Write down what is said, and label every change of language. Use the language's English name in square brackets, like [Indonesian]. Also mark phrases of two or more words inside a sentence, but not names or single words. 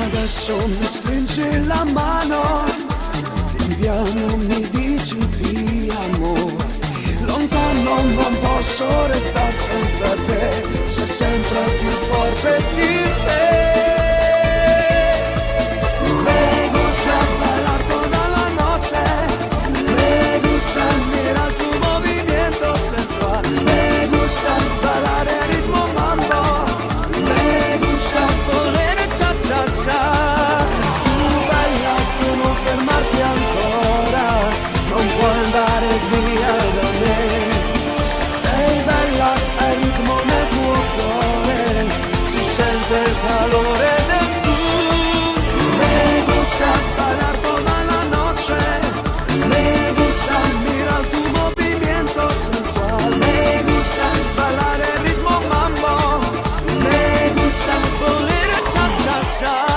[Italian] adesso mi stringi la mano, pian piano mi dici ti amo. Lontano non posso restare senza te, sei sempre più forte di te. [Spanish] Me gusta bailar toda la noche, me gusta mirar tu movimiento sensual, me gusta bailar el ritmo mambo, me gusta poner cha cha cha. [Italian] Su baila tu non fermarti ancora, non puoi andare via da me. Sei bella al ritmo nel tuo cuore, si sente il calore del sud. [Spanish] Me gusta bailar toda la noche, me gusta mirar tu movimiento sensual, me gusta bailar el ritmo mambo, me gusta poner cha cha cha.